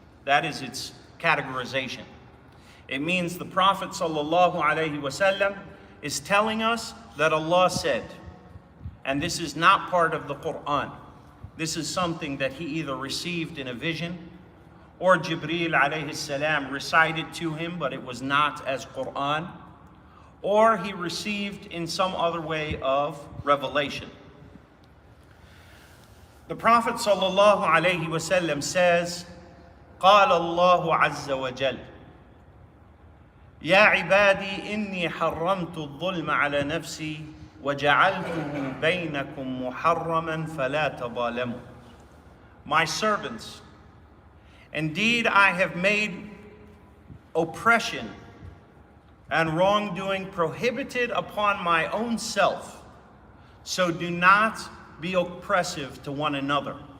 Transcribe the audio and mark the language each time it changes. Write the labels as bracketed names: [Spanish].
[English] That is its categorization. It means the Prophet ﷺ is telling us that Allah said, and this is not part of the Quran. This is something that he either received in a vision, or Jibreel alayhi salam recited to him, but it was not as Quran, or he received in some other way of revelation. The Prophet sallallahu alayhi wasallam says, [Arabic] قال الله عز وجل يا عبادي إني حرمت الظلم على نفسي وَجَعَلْتُهُ بَيْنَكُمْ مُحَرَّمًا فَلَا تَظَالَمُوا. [English] My servants, indeed I have made oppression and wrongdoing prohibited upon my own self, so do not be oppressive to one another.